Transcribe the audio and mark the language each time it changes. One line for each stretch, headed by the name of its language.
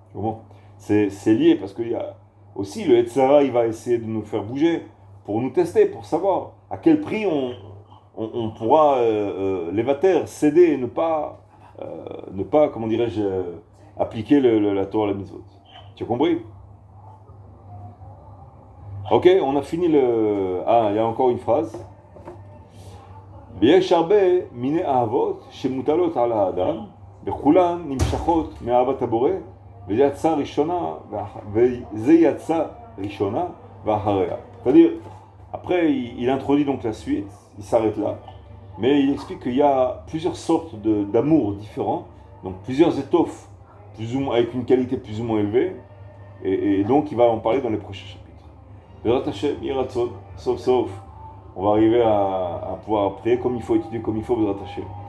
French: Bon, c'est lié parce qu'il y a aussi le Hetzara, il va essayer de nous faire bouger pour nous tester, pour savoir à quel prix on pourra l'évater, céder et ne pas comment dirais-je, appliquer la Torah, la mitzvot. Tu as compris? Ok, on a fini le... Ah, il y a encore une phrase.
Hebrew: ויש הרבה מיני אהבות שמוטלות על האדם, וכולן נמשכות מאהבת הבורא, וזה יצא ראשונה ואחריה.
French: C'est-à-dire, après, il introduit donc la suite, il s'arrête là, mais il explique qu'il y a plusieurs sortes d'amour différents, donc plusieurs étoffes, plus ou moins, avec une qualité plus ou moins élevée, et donc il va en parler dans les prochains chapitres. Bezrat Hashem, Yiratzon, sauf sauf. On va arriver à pouvoir prier comme il faut, étudier comme il faut, Bezrat Hashem.